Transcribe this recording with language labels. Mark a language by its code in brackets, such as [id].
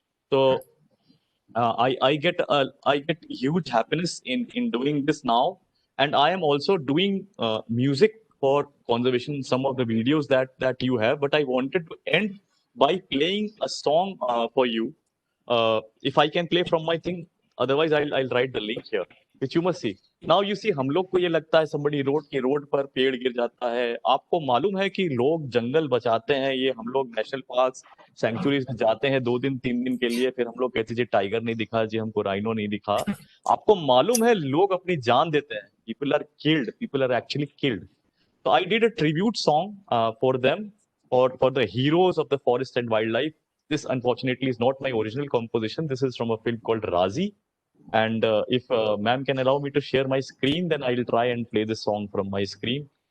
[en] So I get huge happiness in doing this now. And I am also doing music for conservation, some of the videos that you have. But I wanted to end by playing a song for you. If I can play from my thing, otherwise I'll write the link here, which you must see. Now you see, [hi] हम लोग को ये लगता है [en] somebody road [hi] की road पर पेड़ गिर जाता है. आपको मालूम है कि लोग जंगल बचाते हैं, ये हम लोग नेशनल पार्क्स सेंचुरीज में जाते हैं 2 दिन 3 दिन के लिए, फिर हम लोग कहते हैं जी टाइगर नहीं दिखा, जी हमको राइनो नहीं दिखा. आपको मालूम है लोग अपनी जान देते हैं. [en] People are killed, people are actually killed. So I did a tribute song for them, for the heroes of the forest and wildlife. This unfortunately is not my original composition. This is from a film called Razi. And if ma'am can allow me to share my screen, then I will try and play this song from my screen.